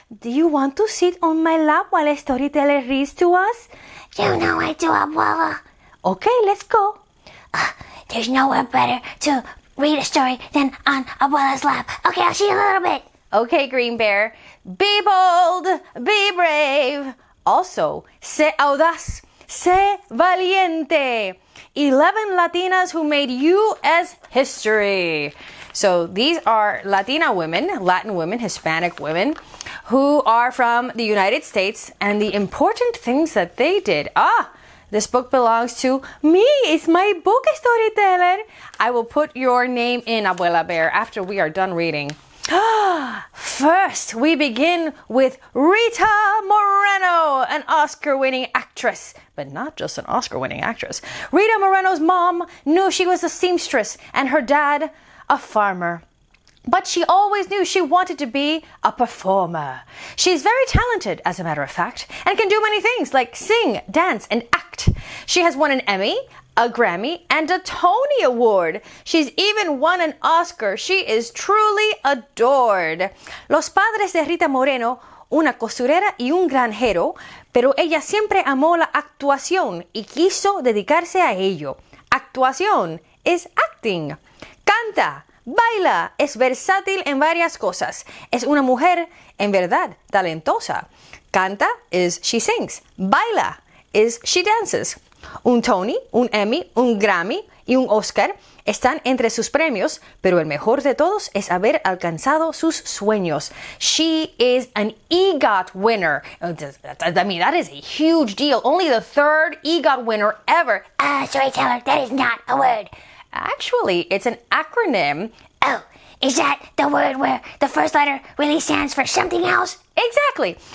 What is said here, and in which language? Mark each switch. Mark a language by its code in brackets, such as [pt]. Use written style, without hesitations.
[en] Do you want to sit on my lap while a storyteller reads to us? You know I do, Abuela. Okay, let's go. There's nowhere better to read a story than on Abuela's lap. Okay, I'll see you in a little bit. Okay, Green Bear. Be bold, be brave. [es] Also, sé audaz, sé valiente. [en] 11 Latinas who made U.S. history. So these are Latina women, Latin women, Hispanic women, who are from the United States, and the important things that they did. This book belongs to me. It's my book, Storyteller. I will put your name in, Abuela Bear, after we are done reading. First, we begin with RITA Moreno, an Oscar-winning actress. But not just an Oscar-winning actress. Rita Moreno's mom knew she was a seamstress and her dad a farmer. But she always knew she wanted to be a performer. She's very talented, as a matter of fact, and can do many things like sing, dance, and act. She has won an Emmy, a Grammy, and a Tony Award. She's even won an Oscar. She is truly adored. [es] Los padres de Rita Moreno, una costurera y un granjero, pero ella siempre amó la actuación y quiso dedicarse a ello. Actuación es acting. Canta. Baila, es versátil en varias cosas. Es una mujer, en verdad, talentosa. [en] Canta is she sings. Baila is she dances. [es] Un Tony, un Emmy, un Grammy y un Oscar están entre sus premios, pero el mejor de todos es haber alcanzado sus sueños. [en] She is an EGOT winner. I mean, that is a huge deal. Only the third EGOT winner ever. Storyteller, that is not a word. Actually, it's an acronym. Oh, is that the word where the first letter really stands for something else? Exactly.